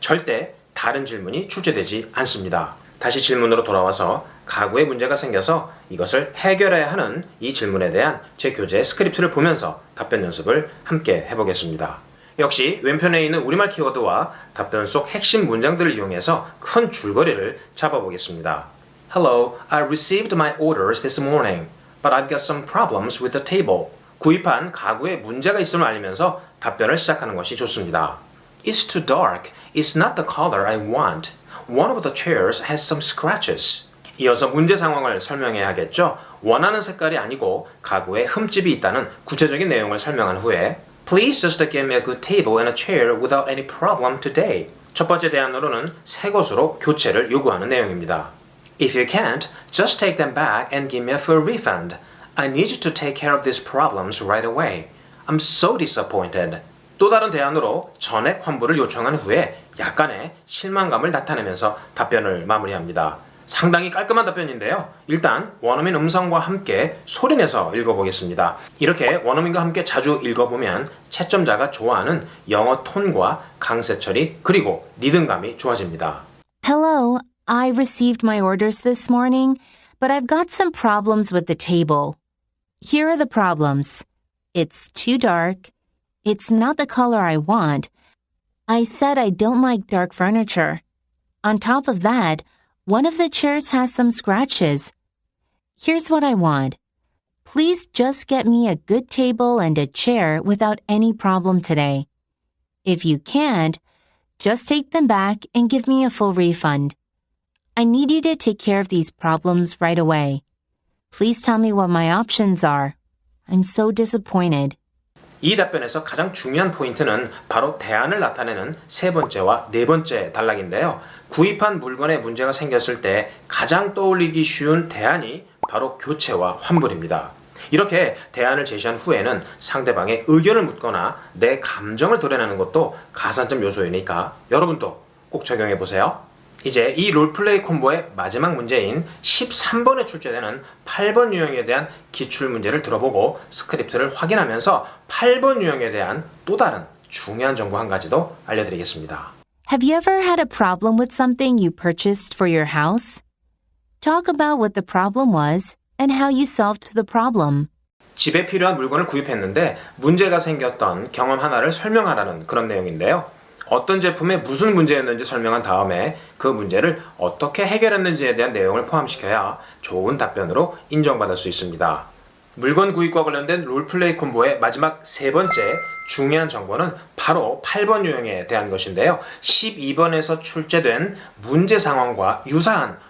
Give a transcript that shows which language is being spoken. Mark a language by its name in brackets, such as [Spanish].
[Korean] 절대 다른 질문이 출제되지 않습니다. 다시 질문으로 돌아와서 가구에 문제가 생겨서 이것을 해결해야 하는 이 질문에 대한 제 교재 스크립트를 보면서 답변 연습을 함께 해보겠습니다. 역시 왼편에 있는 우리말 키워드와 답변 속 핵심 문장들을 이용해서 큰 줄거리를 잡아보겠습니다. [English] Hello, I received my orders this morning, but I've got some problems with the table. [Korean] 구입한 가구에 문제가 있음을 알리면서 답변을 시작하는 것이 좋습니다. [English] It's too dark. It's not the color I want. One of the chairs has some scratches. [Korean] 이어서 문제 상황을 설명해야 하겠죠. [English] 원하는 색깔이 아니고 가구에 흠집이 있다는 구체적인 내용을 설명한 후에 [Korean] Please just give me a good table and a chair without any problem today. 첫 번째 대안으로는 새 것으로 교체를 요구하는 내용입니다. [English] If you can't, just take them back and give me a full refund. I need you to take care of these problems right away. I'm so disappointed. [Korean] 또 다른 대안으로 전액 환불을 요청한 후에 약간의 실망감을 나타내면서 답변을 마무리합니다. 상당히 깔끔한 답변인데요. 일단 원어민 음성과 함께 소리내서 읽어보겠습니다. 이렇게 원어민과 함께 자주 읽어보면 채점자가 좋아하는 영어 톤과 강세 처리 그리고 리듬감이 좋아집니다. [English] Hello, I received my orders this morning, but I've got some problems with the table. Here are the problems. It's too dark. It's not the color I want. I said I don't like dark furniture. On top of that, one of the chairs has some scratches. Here's what I want. Please just get me a good table and a chair without any problem today. If you can't, just take them back and give me a full refund. I need you to take care of these problems right away. Please tell me what my options are. I'm so disappointed. [Korean] 이 답변에서 가장 중요한 포인트는 바로 대안을 나타내는 세 번째와 네 번째 단락인데요. 구입한 물건에 문제가 생겼을 때 가장 떠올리기 쉬운 대안이 바로 교체와 환불입니다. 이렇게 대안을 제시한 후에는 상대방의 의견을 묻거나 내 감정을 드러내는 것도 가산점 요소이니까 여러분도 꼭 적용해 보세요. 이제 이 롤플레이 콤보의 마지막 문제인 13번에 출제되는 8번 유형에 대한 기출문제를 들어보고 스크립트를 확인하면서 8번 유형에 대한 또 다른 중요한 정보 한 가지도 알려드리겠습니다. [English] Have you ever had a problem with something you purchased for your house? Talk about what the problem was and how you solved the problem. [Korean] 집에 필요한 물건을 구입했는데 문제가 생겼던 경험 하나를 설명하라는 그런 내용인데요. 어떤 제품에 무슨 문제였는지 설명한 다음에 그 문제를 어떻게 해결했는지에 대한 내용을 포함시켜야 좋은 답변으로 인정받을 수 있습니다. 물건 구입과 관련된 롤플레이 콤보의 마지막 세 번째 중요한 정보는 바로 8번 유형에 대한 것인데요. 12번에서 출제된 문제 상황과 유사한